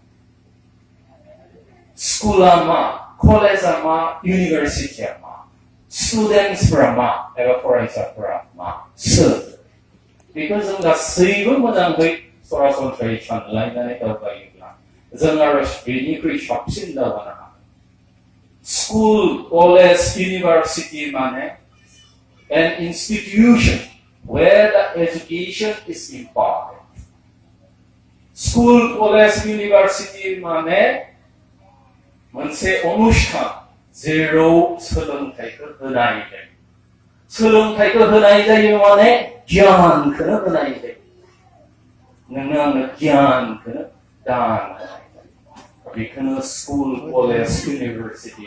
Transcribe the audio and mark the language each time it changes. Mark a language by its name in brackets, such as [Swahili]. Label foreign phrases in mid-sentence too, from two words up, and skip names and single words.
[Bodo] स्कुला मा कलेजा मा इउनिभारसिटिया मा स्टुडेन्टसफोरा मा एबा फरायसाफोरा मा सोर बेखौ जों गासैबो मोजाङै सरासनस्रायै सानलायनानै दावबायोब्ला जों आरो बेनिख्रुइ साबसिन दावगानो हागोन [English] school college university [Bodo] माने [English] an institution where the education is imparted school college [Bodo] इउनिभारसिटि माने मोनसे अनुष्ठान जेराव सोलोंथाइखौ होनाय जायो सोलोंथाइखौ होनाय जायो माने गियानखौनो होनाय जायो नोंनो आंनो गियानखौनो दान होनाय जायो बेखौनो [English] school college university